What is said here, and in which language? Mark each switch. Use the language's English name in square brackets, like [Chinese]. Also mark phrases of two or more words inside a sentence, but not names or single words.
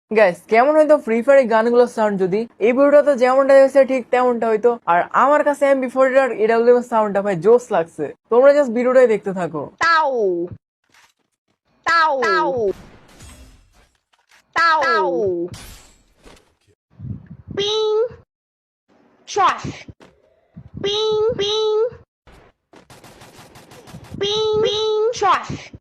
[Bangla] গাইস কেমন হয়তো ফ্রি ফায়ার গানগুলোর সাউন্ড যদি এই ভিডিওটাতে যেমনটা হয়েছে ঠিক তেমনটা হয়তো। আর আমার কাছে এমবি40 আর এডাব্লিউএম সাউন্ডটা ভাই জোস লাগছে। তোমরা জাস্ট ভিডিওটাই দেখতে থাকো। Tau, tau, tau, tau. Bing, trash. Bing, bing, bing, bing, trash.